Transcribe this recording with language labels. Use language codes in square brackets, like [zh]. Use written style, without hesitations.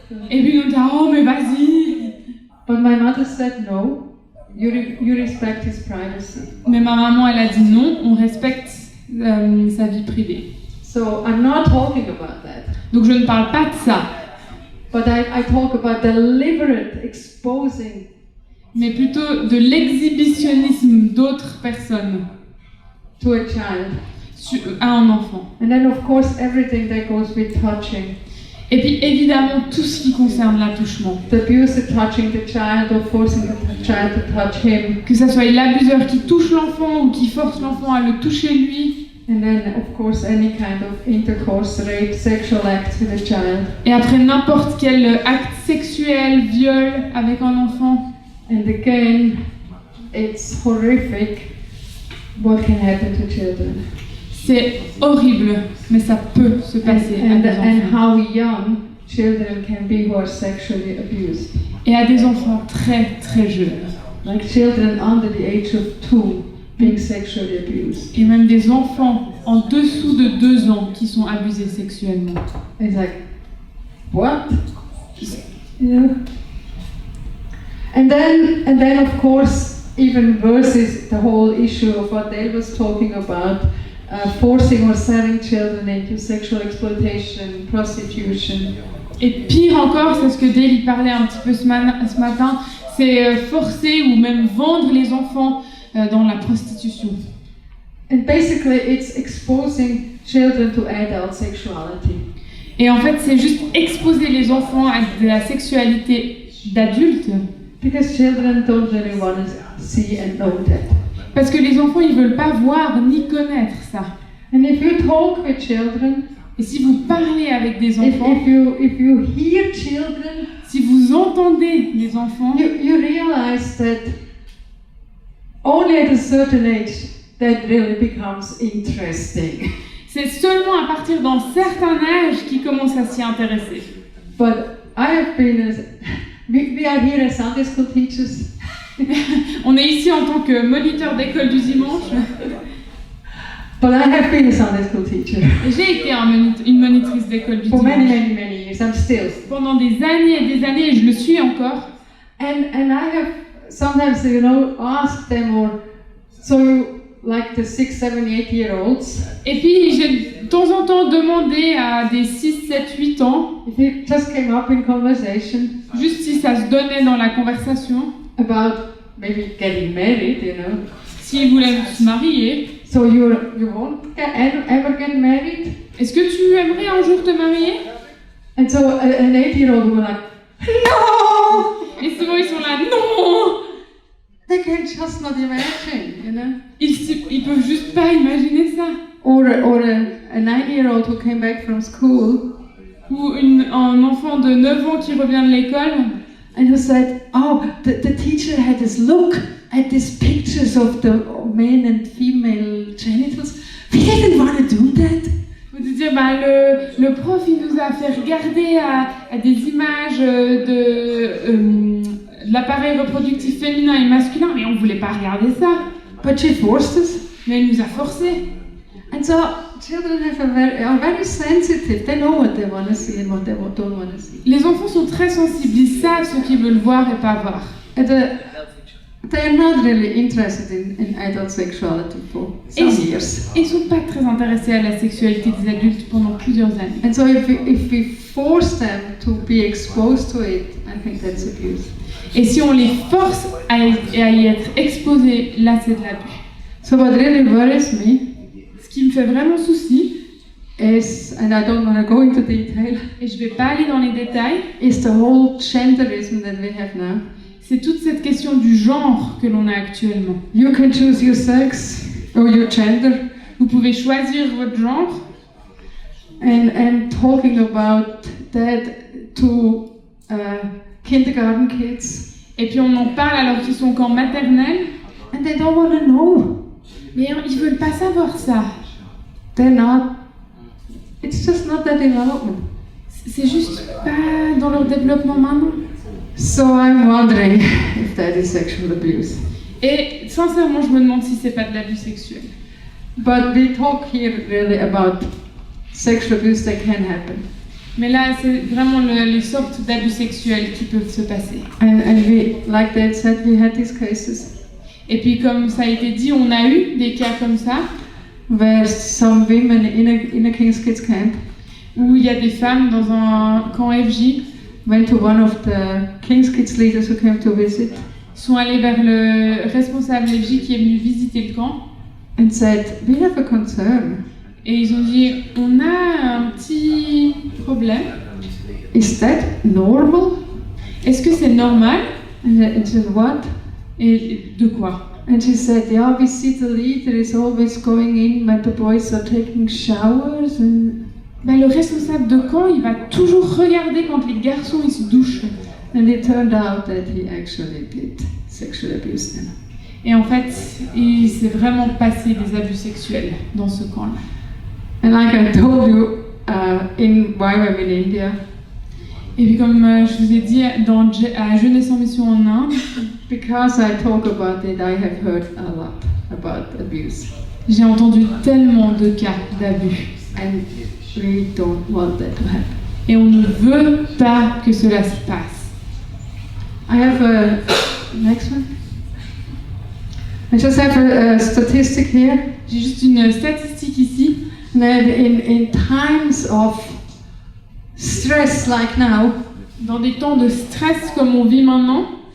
[fr] Et puis on était, oh mais vas-y. [en] But my mother said, no, you respect his privacy. [fr] Mais ma maman, elle a dit non, on respecte sa vie privée. [en] So I'm not talking about that. [fr] Donc je ne parle pas de ça, [en] But I talk about deliberate exposing [fr] mais plutôt de l'exhibitionnisme d'autres personnes [en] to a child. [fr] À un enfant. [en] And then of course everything that goes with touching. [fr] Et puis évidemment tout ce qui concerne l'attouchement. [en] The abuser touching the child or forcing the child to touch him. [fr] Que ce soit l'abuseur qui touche l'enfant ou qui force l'enfant à le toucher lui. [en] And then of course any kind of intercourse, rape, sexual act with a child. [fr] Et après n'importe quel acte sexuel, viol avec un enfant. [en] And again, it's horrific what can happen to children. [fr] C'est horrible, mais ça peut se passer à des [en] And [fr] enfants. [en] how young children can be who are sexually abused. [fr] Et à des enfants très très jeunes. [en] Like children under the age of 2 being sexually abused. [fr] Et même des enfants en dessous de 2 ans qui sont abusés sexuellement. [en] It's like, what? You know? And then of course, even worse is the whole issue of what Dale was talking about, forcing or selling children into sexual exploitation, prostitution. [fr] Et pire encore, c'est ce que Dale y parlait un petit peu ce matin, c'est forcer ou même vendre les enfants dans la prostitution. [en] And basically it's exposing children to adult sexuality. [fr] Et en fait, c'est juste exposer les enfants à de la sexualité d'adultes. [en] Because children don't really want to see and know that. [fr] Parce que les enfants, ils veulent pas voir ni connaître ça. [en] And if you talk with children, [fr] Et si vous parlez avec des enfants, [en] if you hear children, [fr] si vous entendez les enfants, [en] you realize that only at a certain age that really becomes interesting. [fr] c'est seulement à partir d'un certain âge qu'ils commencent à s'y intéresser. [en] But I have been we are here as Sunday school teachers. [fr] On est ici en tant que moniteur d'école du dimanche. [en] But I have been a Sunday school teacher [fr] Et j'ai été une monitrice d'école du [en] for many, [fr] dimanche [en] many, many years. I'm still. [fr] pendant des années et je le suis encore. [en] And I have sometimes, asked them, or so you, like the 6, 7, 8-year-olds, [fr] Et puis j'ai de temps en temps demandé à des 6, 7, 8 ans, [en] if it just came up in conversation [fr] juste si ça se donnait dans la conversation, [en] about maybe getting married, [fr] s'ils voulaient se marier. [en] So you won't ever get married? [fr] Est-ce que tu aimerais un jour te marier? [en] And so an 8-year-old will like, no! [fr] Et souvent ils sont là, non! [en] They can just not imagine, [fr] Ils peuvent juste pas imaginer ça. [en] Or a 9-year-old who came back from school [fr] Ou un enfant de 9 ans qui revient de l'école [en] and who said, oh, the teacher had this look at these pictures of the men and female genitals. We didn't want to do that. [fr] Ou de dire, le prof il nous a fait regarder à des images de l'appareil reproductif féminin et masculin, mais on voulait pas regarder ça. [en] But she forced us. [fr] Mais elle nous a forcés. [en] And so children are very sensitive. They know what they want to see and what they don't want to see. [fr] Les enfants sont très sensibles, ils savent ce qu'ils veulent voir et pas voir. [en] And they're not really interested in adult sexuality for some years. [fr] Ils sont pas très intéressés à la sexualité des adultes pendant plusieurs années. [en] And so if we force them to be exposed to it, I think that's abuse. [fr] Et si on les force à y être exposés, là c'est de l'abus. [en] So what really worries me, [fr] ce qui me fait vraiment souci, [en] is, and I don't want to go into detail, [fr] et je vais pas aller dans les détails, [en] is the whole genderism that we have now. [fr] C'est toute cette question du genre que l'on a actuellement. [en] You can choose your sex or your gender. [fr] Vous pouvez choisir votre genre. [en] And talking about that to kindergarten kids. [fr] Et puis on en parle alors qu'ils sont qu'en maternelle. [en] And they don't want to know. [fr] Mais ils veulent pas savoir ça. [en] They're not. It's just not their development. [fr] C'est juste pas dans leur développement maintenant. [en] So I'm wondering if that is sexual abuse. [fr] Et sincèrement, je me demande si c'est pas de l'abus sexuel. [en] But we talk here really about sexual abuse that can happen. [fr] Mais là, c'est vraiment les sortes d'abus sexuels qui peuvent se passer. [en] And we, like Dad said, we had these cases. [fr] Et puis, comme ça a été dit, on a eu des cas comme ça. [en] Where some women in a King's Kids camp. [fr] Où il y a des femmes dans un camp FJ. [en] Went to one of the King's Kids leaders who came to visit. [fr] Sont allés vers le responsable FJ qui est venu visiter le camp. [en] And said, we have a concern. [fr] Et ils ont dit, on a un petit problème. [en] Is that normal? [fr] Est-ce que c'est normal? [en] And she said, what? [fr] Et de quoi? [en] And she said, yeah, we see the leader is always going in when the boys are taking showers and... [fr] Le responsable de camp, il va toujours regarder quand les garçons ils se douchent. [en] And it turned out that he actually did sexual abuse them. [fr] Et en fait, il s'est vraiment passé des abus sexuels dans ce camp-là. [en] And like I told you, in YWAM in India, [fr] et puis comme je vous ai dit, à Jeunesse en Mission en Inde, [en] because I talk about it, I have heard a lot about abuse. [fr] J'ai entendu tellement de cas d'abus. [en] And we don't want that to happen. [fr] Et on ne veut pas que cela se passe. [en] I have a next one. I just have a statistic here. [fr] J'ai juste une statistique ici. [en] That in times of stress like now, [fr] dans des temps de stress comme on vit maintenant,